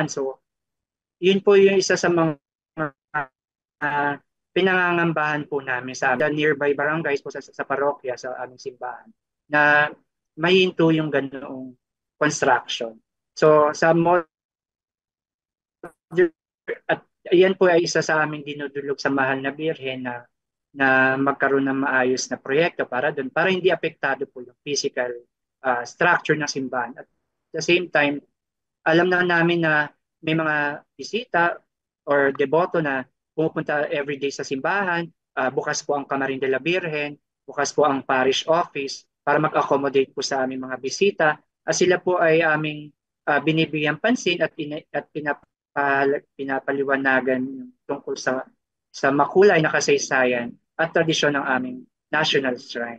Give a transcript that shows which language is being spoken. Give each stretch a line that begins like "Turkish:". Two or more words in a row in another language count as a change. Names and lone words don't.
Filipino: So yun po yung isa sa mga pinangangambahan po namin sa nearby barangays po sa parokya, sa aming simbahan, na mahinto yung ganoong construction. So sa at yan po ay isa sa aming dinudulog sa Mahal na Birhen na magkaroon ng maayos na proyekto para doon, para hindi apektado po yung
English: physical structure
Filipino: ng simbahan.
English: At the same time,
Filipino: alam na namin na may mga bisita or deboto na pumupunta everyday sa simbahan. Bukas po ang Camarin de la Virgen, bukas po ang parish office para mag-accommodate po sa aming mga bisita. Sila po ay aming binibigyan pansin at pinapaliwanagan tungkol sa makulay na kasaysayan at tradisyon ng aming
English: national shrine.